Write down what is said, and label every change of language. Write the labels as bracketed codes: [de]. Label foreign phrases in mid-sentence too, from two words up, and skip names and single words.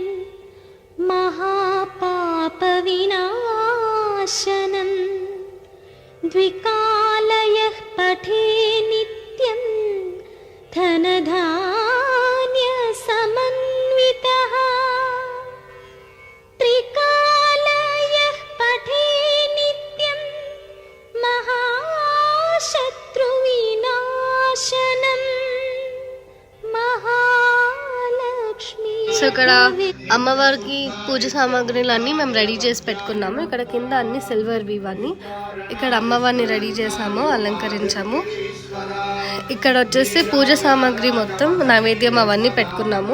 [sa] महापापविनाशनं द्विकालयः पठे नित्यं धनधान्यसमन्वितः त्रिकालयः पठे नित्यं महाशत्रुविनाशनम्। [te] సో ఇక్కడ అమ్మవారికి పూజ సామాగ్రిలు అన్నీ మేము రెడీ చేసి పెట్టుకున్నాము. ఇక్కడ కింద అన్ని సిల్వర్వి ఇవన్నీ. ఇక్కడ అమ్మవారిని రెడీ చేసాము, అలంకరించాము. ఇక్కడ వచ్చేసి పూజ సామాగ్రి మొత్తం నైవేద్యం అవన్నీ పెట్టుకున్నాము.